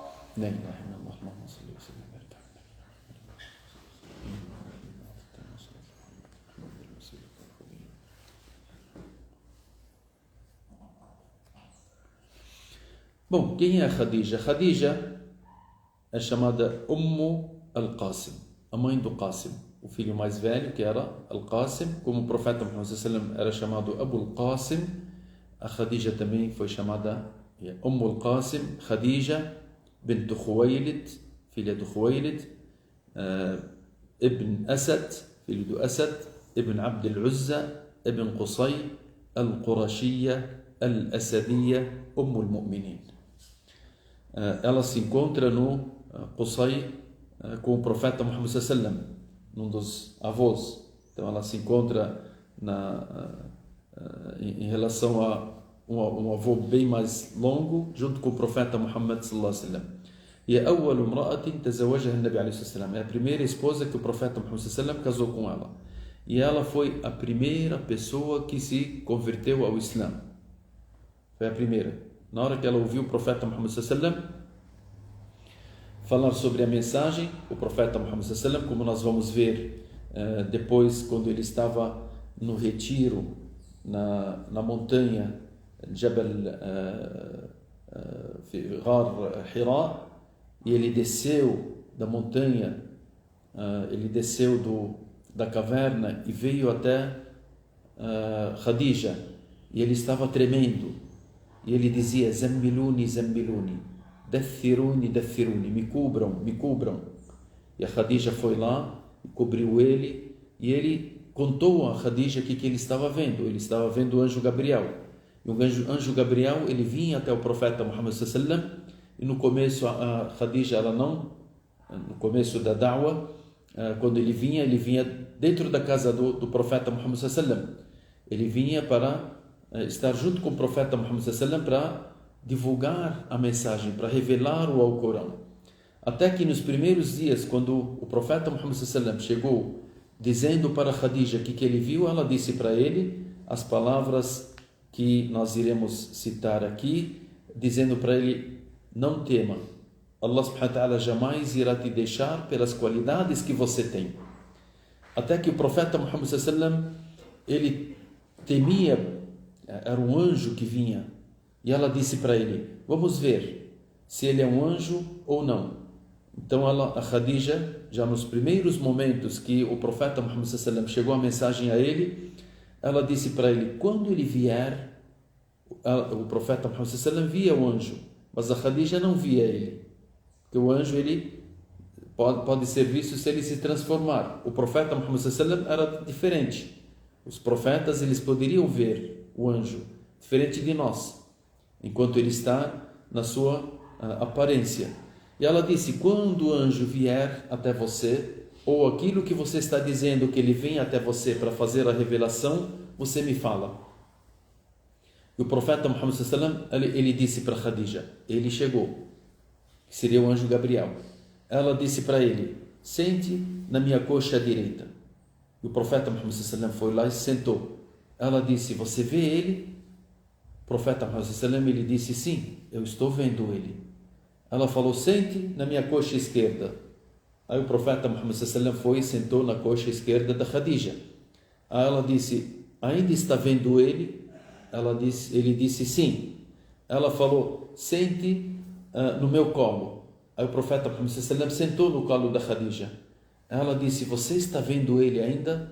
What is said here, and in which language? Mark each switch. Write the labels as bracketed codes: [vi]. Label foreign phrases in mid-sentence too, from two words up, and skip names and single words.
[pt] Nem. [ar] اللهم صل وسلم. [pt] Bom, quem é a Khadija? Khadija é chamada al-Qasim, a mãe do Qasim, o filho mais velho, que era al-Qasim, como o profeta Muhammad [ar] صلى الله عليه وسلم [pt] era chamado Abu al-Qasim, a Khadija também foi chamada al-Qasim, Khadija bint Khuwaylid, filha do Khuwaylid, ibn Asad, filho do Asad, ibn Abd al-Uzza, ibn Qusay, al-Qurashiyya, al-Asadiyya, al-Mu'minin. Ela se encontra no Qusay com o profeta Muhammad [ar] صلى الله عليه وسلم, [pt] num dos avós. Então ela se encontra em relação a um avô bem mais longo, junto com o profeta Muhammad [ar] صلى الله عليه وسلم. [pt] E a [ar] أول امرأة تزوجها النبي عليه الصلاة والسلام, [pt] é a primeira esposa que o profeta Muhammad [ar] صلى الله عليه وسلم [pt] casou com ela. E ela foi a primeira pessoa que se converteu ao Islã. Foi a primeira. Na hora que ela ouviu o profeta Muhammad [ar] صلى الله عليه وسلم [pt] falar sobre a mensagem, o profeta Muhammad [ar] صلى الله عليه وسلم, [pt] como nós vamos ver depois, quando ele estava no retiro na montanha Jabal Ghar Hira, e ele desceu da montanha, ele desceu da caverna e veio até Khadija, e ele estava tremendo, e ele dizia: [ar] زملوني زملوني دثروني دثروني, [pt] me cubram, me cubram. E a Khadija foi lá e cobriu ele, e ele contou a Khadija o que ele estava vendo. Ele estava vendo o anjo Gabriel. E o anjo Gabriel, ele vinha até o profeta Muhammad [ar] صلى الله عليه وسلم, [pt] e no começo a Khadija, ela não, no começo da da'wa, quando ele vinha dentro da casa do profeta Muhammad [ar] صلى الله عليه وسلم. [pt] Ele vinha para estar junto com o profeta Muhammad [ar] صلى الله عليه وسلم [pt] para divulgar a mensagem, para revelar o Alcorão. Até que nos primeiros dias, quando o profeta Muhammad [ar] صلى الله عليه وسلم [pt] chegou dizendo para Khadija o que ele viu, ela disse para ele as palavras que nós iremos citar aqui, dizendo para ele: não tema, [ar] الله سبحانه وتعالى [pt] jamais irá te deixar pelas qualidades que você tem. Até que o profeta Muhammad [ar] صلى الله عليه وسلم, [pt] ele temia, era um anjo que vinha, e ela disse para ele: vamos ver se ele é um anjo ou não. Então a Khadija, já nos primeiros momentos que o profeta Muhammad [ar] صلى الله عليه وسلم [pt] chegou a mensagem a ele, ela disse para ele: quando ele vier, o profeta Muhammad [ar] صلى الله عليه وسلم [pt] via o anjo, mas a Khadija não via ele, porque o anjo ele pode ser visto se ele se transformar. O profeta Muhammad [ar] صلى الله عليه وسلم [pt] era diferente. Os profetas, eles poderiam ver o anjo, diferente de nós, enquanto ele está na sua aparência. E ela disse: quando o anjo vier até você, ou aquilo que você está dizendo que ele vem até você para fazer a revelação, você me fala. E o profeta Muhammad [ar] صلى الله عليه وسلم, [pt] ele disse para Khadija, ele chegou, que seria o anjo Gabriel. Ela disse para ele: sente na minha coxa direita. E o profeta Muhammad [ar] صلى الله عليه وسلم [pt] foi lá e se sentou. Ela disse: você vê ele? O profeta Muhammad [ar] صلى الله عليه وسلم, [pt] ele disse: sim, eu estou vendo ele. Ela falou: sente na minha coxa esquerda. Aí o profeta Muhammad [ar] صلى الله عليه وسلم [pt] foi e sentou na coxa esquerda da Khadija. Aí ela disse: ainda está vendo ele? Ele disse: sim. Ela falou: sente no meu colo. Aí o profeta Muhammad [ar] صلى الله عليه وسلم [pt] sentou no colo da Khadija. Ela disse: você está vendo ele ainda?